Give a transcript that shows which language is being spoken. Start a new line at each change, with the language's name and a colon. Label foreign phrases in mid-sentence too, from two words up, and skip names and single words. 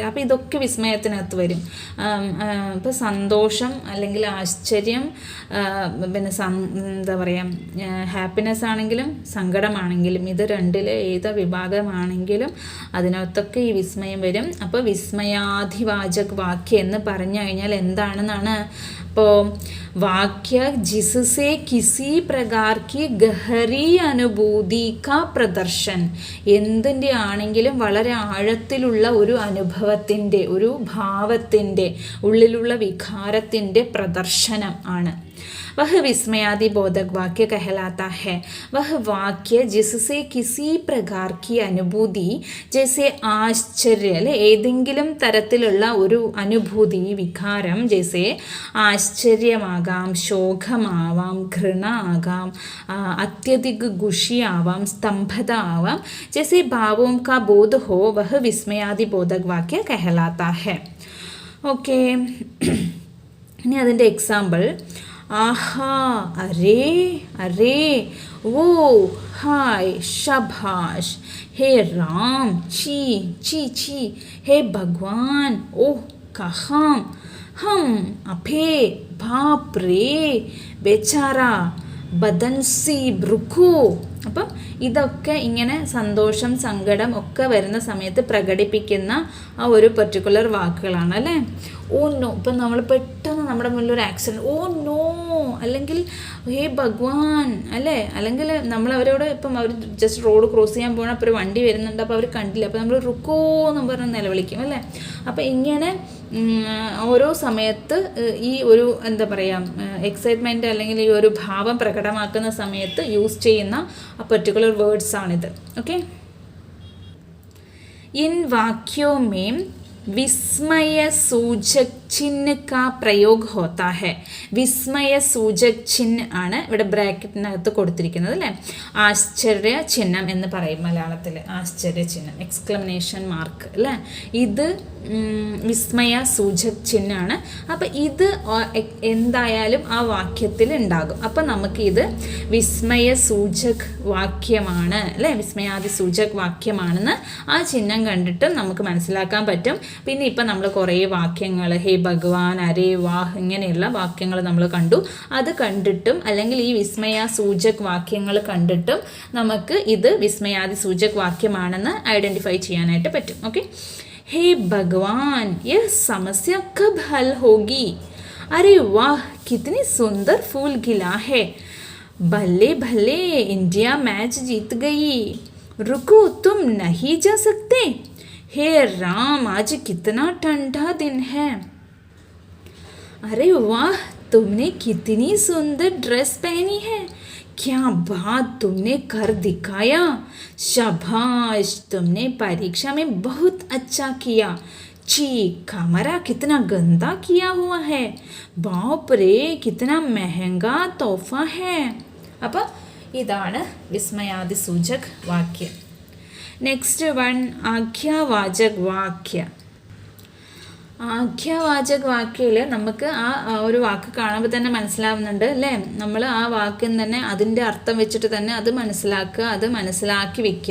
Malayalam: അപ്പോൾ ഇതൊക്കെ വിസ്മയത്തിനകത്ത് വരും. ഇപ്പോൾ സന്തോഷം അല്ലെങ്കിൽ ആശ്ചര്യം, പിന്നെ എന്താ പറയുക, ഹാപ്പിനെസ് ആണെങ്കിലും സങ്കടമാണെങ്കിലും, ഇത് രണ്ടിലെ ഏത് വിഭാഗമാണെങ്കിലും അതിനകത്തൊക്കെ ഈ വിസ്മയം വരും. അപ്പോൾ വിസ്മയാധിവാചക് വാക്യം എന്ന് പറഞ്ഞു കഴിഞ്ഞാൽ എന്താണെന്നാണ്.
Hindi: അപ്പോൾ वाक्य जिससे किसी प्रकार की गहरी अनुभूति का प्रदर्शन,
Malayalam: എന്തിൻ്റെ ആണെങ്കിലും വളരെ ആഴത്തിലുള്ള ഒരു അനുഭവത്തിൻ്റെ, ഒരു ഭാവത്തിൻ്റെ, ഉള്ളിലുള്ള വികാരത്തിൻ്റെ പ്രദർശനം ആണ്.
Hindi: वह विस्मयादिबोधक वाक्य कहलाता है. वह वाक्य जिससे किसी प्रकार की अनुभूति, जैसे
Malayalam: ആശ്ചര്യ അല്ലെ, ഏതെങ്കിലും തരത്തിലുള്ള ഒരു അനുഭൂതി, വികാരം, ജैसे ആശ്ചര്യമാകാം, ശോകമാവാം, ഘൃണ ആകാം, അത്യധിക ഖുഷി ആവാം, സ്തംഭത ആവാം,
Hindi: जैसे भावों का बोध हो वह विस्मयादिबोधक वाक्य कहलाता है.
Malayalam: ഓക്കെ. ഇനി അതിൻ്റെ എക്സാമ്പിൾ.
Hindi: आहा, अरे अरे, वो, हाय, शाबाश, हे राम, छी छी छी, हे भगवान, ओह कहाँ, हम, अभे, बाप रे, बेचारा, ബദൻസി ബ്രുക്കു.
Malayalam: അപ്പം ഇതൊക്കെ ഇങ്ങനെ സന്തോഷം സങ്കടം ഒക്കെ വരുന്ന സമയത്ത് പ്രകടിപ്പിക്കുന്ന ആ ഒരു പെർട്ടിക്കുലർ വാക്കുകളാണ് അല്ലേ.
English: oh no,
Malayalam: ഇപ്പം നമ്മൾ പെട്ടെന്ന് നമ്മുടെ മുന്നിൽ ഒരു ആക്സിഡൻറ്റ്,
English: oh no,
Malayalam: അല്ലെങ്കിൽ
Hindi: हे भगवान
Malayalam: അല്ലേ, അല്ലെങ്കിൽ നമ്മളവരോട് ഇപ്പം അവർ
English: just road cross
Malayalam: ചെയ്യാൻ പോകണം, അപ്പോൾ ഒരു വണ്ടി വരുന്നുണ്ട്, അപ്പോൾ അവർ കണ്ടില്ല, അപ്പോൾ നമ്മൾ റുക്കോ എന്ന് പറഞ്ഞ് നിലവിളിക്കും അല്ലേ. അപ്പോൾ ഇങ്ങനെ ഓരോ സമയത്ത് ഈ ഒരു എന്താ പറയുക എക്സൈറ്റ്മെൻറ്റ് അല്ലെങ്കിൽ ഈ ഒരു ഭാവം പ്രകടമാക്കുന്ന സമയത്ത് യൂസ് ചെയ്യുന്ന ആ
English: particular words
Malayalam: ആണിത്. ഓക്കെ.
Hindi: इन वाक्यों में विस्मय सूचक चिन्ह का प्रयोग होता है.
Malayalam: വിസ്മയ സൂചക് ചിഹ്ന ആണ് ഇവിടെ ബ്രാക്കറ്റിനകത്ത് കൊടുത്തിരിക്കുന്നത് അല്ലേ. ആശ്ചര്യ ചിഹ്നം എന്ന് പറയും മലയാളത്തിൽ. ആശ്ചര്യ ചിഹ്നം,
English: exclamation mark
Malayalam: അല്ലേ. ഇത് വിസ്മയ സൂചക് ചിഹ്നമാണ്. അപ്പം ഇത് എന്തായാലും ആ വാക്യത്തിൽ ഉണ്ടാകും. അപ്പം നമുക്കിത് വിസ്മയ സൂചക് വാക്യമാണ് അല്ലേ, വിസ്മയാദി സൂചക് വാക്യമാണെന്ന് ആ ചിഹ്നം കണ്ടിട്ടും നമുക്ക് മനസ്സിലാക്കാൻ പറ്റും. പിന്നെ ഇപ്പം നമ്മൾ കുറേ വാക്യങ്ങൾ
Hindi: हे भगवान, अरे वाह
Malayalam: ഇങ്ങനെയുള്ള വാക്യങ്ങൾ നമ്മൾ കണ്ടു. അത് കണ്ടിട്ടും അല്ലെങ്കിൽ ഈ വിസ്മയ സൂചക് വാക്യങ്ങൾ കണ്ടിട്ടും നമുക്ക് ഇത് വിസ്മയാദി സൂചക് വാക്യമാണെന്ന് ഐഡൻറ്റിഫൈ ചെയ്യാനായിട്ട് പറ്റും. ഓക്കെ.
Hindi: हे भगवान, यह समस्या कब हल होगी? अरे वाह, कितनी सुंदर फूल खिला है. भले भले, इंडिया मैच जीत गई. रुको, तुम नहीं जा सकते? हे राम, आज कितना ठंडा दिन है. अरे वाह, तुमने कितनी सुंदर ड्रेस पहनी है. क्या बात, तुमने कर दिखाया. शाबाश, तुमने परीक्षा में बहुत अच्छा किया. छी, कमरा कितना गंदा किया हुआ है. बाप रे, कितना महंगा तोहफा है.
Malayalam: അപ്പോൾ ഇതാണ് വിസ്മയാദി സൂചക് വാക്യം.
English: next one,
Malayalam: ആഖ്യാവാചക് വാക്യ. ആഖ്യാവാചക് വാക്യയിൽ നമുക്ക് ആ ഒരു വാക്ക് കാണുമ്പോൾ തന്നെ മനസ്സിലാവുന്നുണ്ട് അല്ലേ. നമ്മൾ ആ വാക്യം തന്നെ അതിൻ്റെ അർത്ഥം വെച്ചിട്ട് തന്നെ അത് മനസ്സിലാക്കുക, അത് മനസ്സിലാക്കി വെക്കുക.